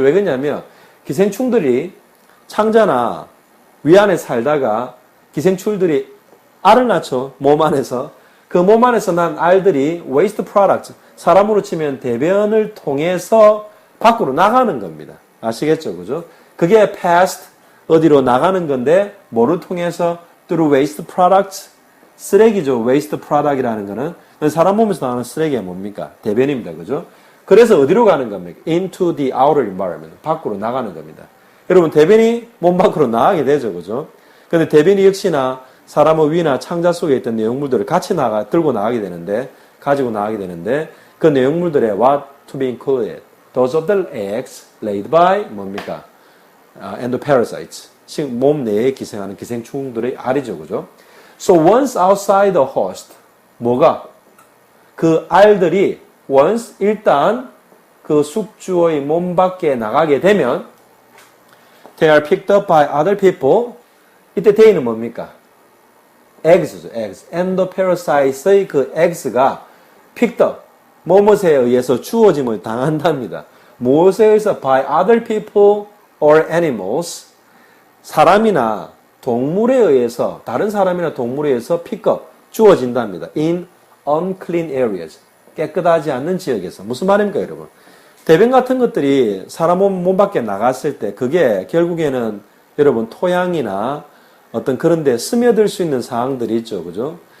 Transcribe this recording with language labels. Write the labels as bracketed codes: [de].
[ko] 왜 그러냐면 기생충들이 창자나 위안에 살다가 기생충들이 알을 낳죠. 몸 안에서. 그 몸 안에서 난 알들이 waste product, 사람으로 치면 대변을 통해서 밖으로 나가는 겁니다. 아시겠죠? 그죠? 그게 passed, 어디로 나가는 건데, 뭐를 통해서? [en] through waste products, [ko] 쓰레기죠. waste product이라는 거는 사람 몸에서 나오는 쓰레기가 뭡니까? 대변입니다. 그죠? 그래서 어디로 가는 겁니까? [en] into the outer environment, [ko] 밖으로 나가는 겁니다. 여러분, 대변이 몸 밖으로 나가게 되죠. 그죠? 근데 대변이 역시나 사람의 위나 창자 속에 있던 내용물들을 같이 들고 나가게 되는데, 가지고 나가게 되는데, 그 내용물들의 [en] what to be included? Those of the eggs laid by [ko] 뭡니까? [en] endoparasites. [ko] 몸 내에 기생하는 기생충들의 알이죠. 그죠? [en] So once outside the host, [ko] 뭐가? 그 알들이 once 일단 그 숙주의 몸 밖에 나가게 되면 [en] they are picked up by other people. [ko] 이때 they는 뭡니까? [en] eggs죠. eggs. endoparasites의 그 eggs가 picked up. [ko] 뭐뭇에 의해서 주어짐을 당한답니다. 무엇에 의해서? [en] by other people or animals. [ko] 사람이나 동물에 의해서, 다른 사람이나 동물에 의해서 pick up, 주어진답니다. [en] in unclean areas. [ko] 깨끗하지 않는 지역에서. 무슨 말입니까, 여러분? 대변 같은 것들이 사람 몸 밖에 나갔을 때 그게 결국에는 여러분 토양이나 어떤 그런 데 스며들 수 있는 사항들이 있죠. 그죠?